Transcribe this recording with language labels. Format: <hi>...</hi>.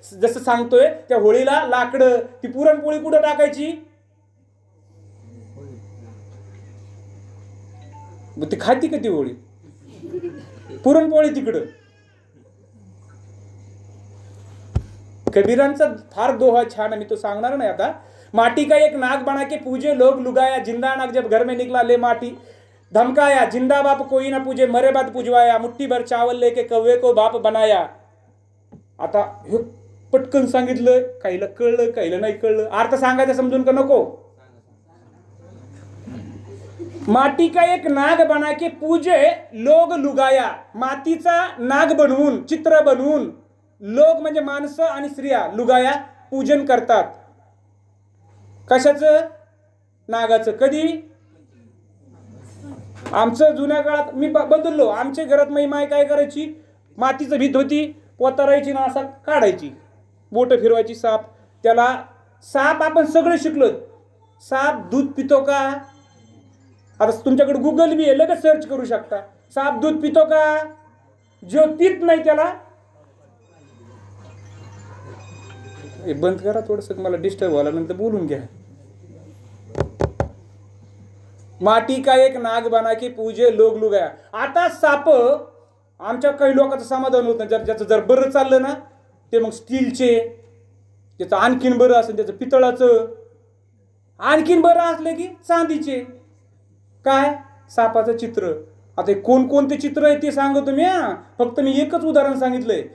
<mr>जसं सांगतोय त्या होळीला लाकडं, ती पुरणपोळी कुठं टाकायची? ती खाती का ती होळी? पुरणपोळी तिकडं. कबीरांचा फार दोहा छान आहे, मी तो सांगणार नाही आता.</mr> <hi>माटी का एक नाग बना के पूजे लोग लुगाया, जिंदा नाग जब घर में निकला ले माटी धमकाया, जिंदा बाप कोई ना पूजे मरे बाद पुजवाया, मुट्ठी भर चावल लेके कव्वे को बाप बनाया.</hi> <mr>आता हे पटकन सांगितलं, काहीला कळलं, काहीला नाही कळलं. अर्थ सांगायचं समजून का नको?</mr> <hi>माटी का एक नाग बना के पूजे लोग लुगाया,</hi> <mr>मातीचा नाग बनवून, चित्र बनवून लोक म्हणजे माणसं आणि स्त्रिया, लुगाया पूजन करतात. कशाचं? नागाचं. कधी? आमचं जुन्या काळात मी बदललो. आमच्या घरात माय काय करायची, मातीचं भीत होती, पोतारायची ना असा काढायची, बोट फिरवायची, साप. त्याला साप आपण सगळे शिकलो. साप दूध पितो का? आता तुमच्याकडे गुगल बी आहे, लगेच सर्च करू शकता. साप दूध पितो का? जो पित नाही त्याला बंद करा थोडंसं, मला डिस्टर्ब व्हायला, नंतर बोलून घ्या.</mr> <hi>माटी का एक नाग बना की पूजे लोग लुगाया.</hi> <mr>आता साप, आमच्या काही लोकांचं समाधान होत नाही. ज्याचं जर बरं चाललं ना, ते मग स्टीलचे, ज्याचं आणखीन बरं असेल त्याचं पितळाचं, आणखीन बरं असलं की चांदीचे. काय? सापाचं चित्र. आता कोणकोणते चित्र आहे ते सांगतो मी. फक्त मी एकच उदाहरण सांगितलंय.</mr>